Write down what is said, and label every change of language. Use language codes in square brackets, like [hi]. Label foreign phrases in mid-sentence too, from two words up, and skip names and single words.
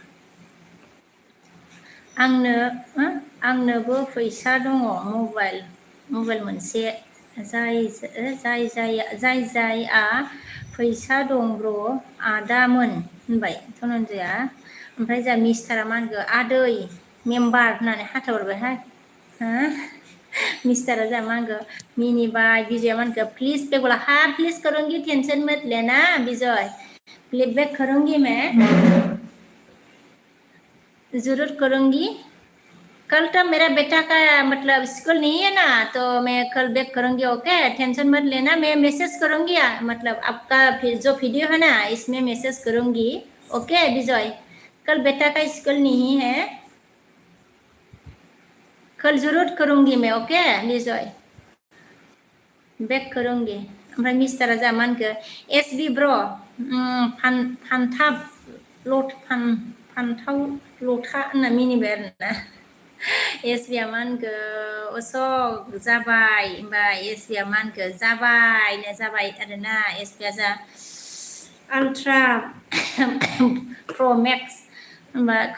[brx] आंनोबो फैसा दङ मबाइल मोनसे जायआ फैसा दं ब्र' आदामोन होनबाय धनन्जया ओमफ्राय जा मिस्टारा मा होनखो आदै मेम्बार होननानै हाथाय हरबायहाय हा मिस्टारा जा मा होनखो मिनिबाय विजया मा होनखो [hi] प्लिज पे बोला हाँ प्लीज करूंगी टेंशन मत लेना विजय प्लेबैक करूंगी मैं जरूर करूंगी कल तक मेरा बेटा का मतलब स्कूल नहीं है ना तो मैं कल बैक करूंगी ओके टेंशन मत लेना मैं मैसेज करूंगी मतलब आपका जो वीडियो है ना इसमें मैसेज करूंगी ओके विजय कल बेटा का स्कूल नहीं है कल जरूर करूंगी मैं ओके विजय बैक करूंगी [brx] ओमफ्राय मिस्टारा जा मा होनखो एसबि ब्र फान्थाव लथा होनना मिनिबाय आरोना एसबिया मा होनखो असक जाबाय होमबा एसबिया मा होनखो जाबाय आरोना एसबिया जा आल्ट्रा प्र मेक्स होमबा